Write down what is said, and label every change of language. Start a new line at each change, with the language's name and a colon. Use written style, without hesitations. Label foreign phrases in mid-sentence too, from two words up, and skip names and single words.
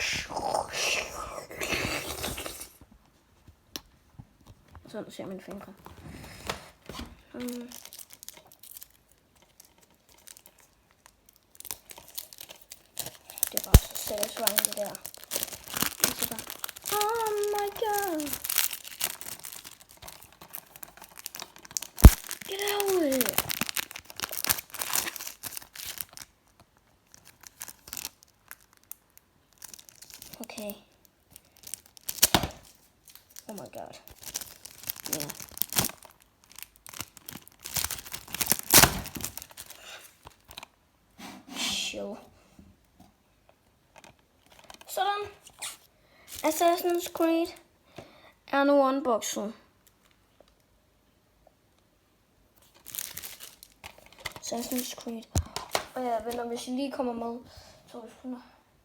Danish: Sådan ser mine fingre. Det er bare så satisfying, det der. Så bare,
English: oh my god. Get out of it. Okay. Oh my god. Yeah. Chill.
Danish: Sådan. Assassin's Creed er nu unboxet. Assassin's Creed. Og ja, venner, hvis I lige kommer med, så